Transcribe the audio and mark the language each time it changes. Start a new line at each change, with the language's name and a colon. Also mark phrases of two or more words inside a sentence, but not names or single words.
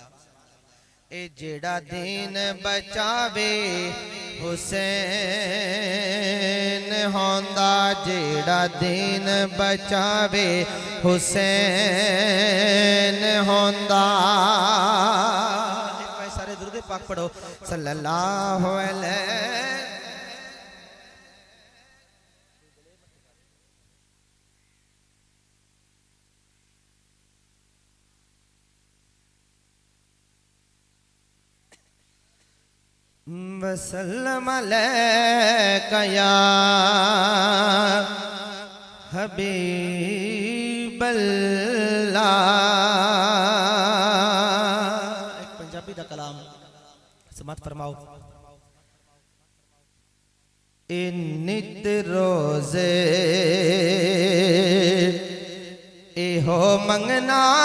Punjabi: ਏ ਜਿਹੜਾ ਦੀਨ ਬਚਾਵੇ ਹੁਸੈਨ ਹੁੰਦਾ। ਜਿਹੜਾ ਦੀਨ ਬਚਾਵੇ ਹੁਸੈਨ ਹੁੰਦਾ। ਇਕ ਭਾਈ ਸਾਰੇ ਦਰੂਦ ਪਾਕ ਪੜ੍ਹੋ
Arabic: صلى الله عليه. وسلم عليك يا حبيب الله.
Punjabi: ਇਕ ਪੰਜਾਬੀ ਦਾ ਕਲਾਮ ਸਮਾਅਤ ਫ਼ਰਮਾਓ। ਏ ਨਿੱਤ ਰੋਜ਼ੇ ਏ ਹੋ ਮੰਗਣਾ,